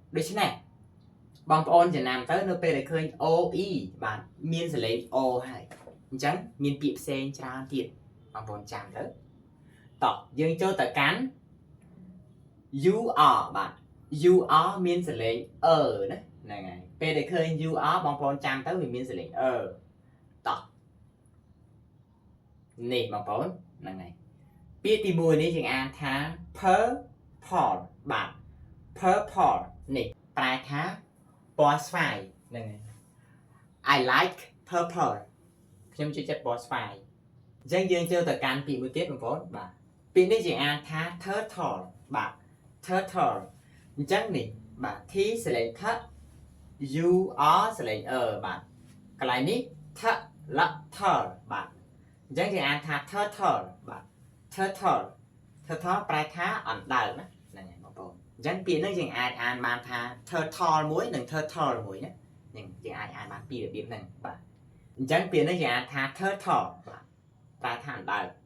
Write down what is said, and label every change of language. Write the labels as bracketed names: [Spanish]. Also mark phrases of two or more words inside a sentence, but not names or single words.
[Khmer] ដូចនេះបងប្អូនចំណាំទៅនៅពេលដែលឃើញ OE បាទមានសលេង O ហើយអញ្ចឹងមានពាក្យផ្សេងច្រើនទៀតបងប្អូនចាំទៅតោះយើងចូលទៅកាន់ UR បាទ UR មានសលេងណាហ្នឹងហើយពេលដែលឃើញ UR បងប្អូនចាំទៅវាមានសលេងតោះ នេះបងប្អូនហ្នឹងហើយពាក្យទី1នេះយើងអានថា purple បាទ purple នេះប្រែថាពណ៌ស្វាយហ្នឹងហើយ [English] I like purple [Khmer] ខ្ញុំចូលចិត្តព ណ៌ស្វាយអញ្ចឹងយើងចូលទៅកាន់ពាក្យមួយទៀតបងប្អូនបាទពាក្យនេះយើងអានថា turtle បាទ turtle អញ្ចឹងនេះបាទ T សលេងថ U R សលេងបាទកន្លែងនេះថលថបាទអញ្ចឹងយើងអានថា turtle បាទ turtle ប្រែថាអណ្ដើកណាហ្នឹងហើយបងប្អូនអញ្ចឹងពាក្យនេះយើងអាចអានបានថា turtle មួយនិង turtle មួយណាយើងអាចអានបានពីរបៀបហ្នឹងបាទអញ្ចឹងពាក្យនេះយើងអានថា turtle បាទប្រែថាអណ្ដើក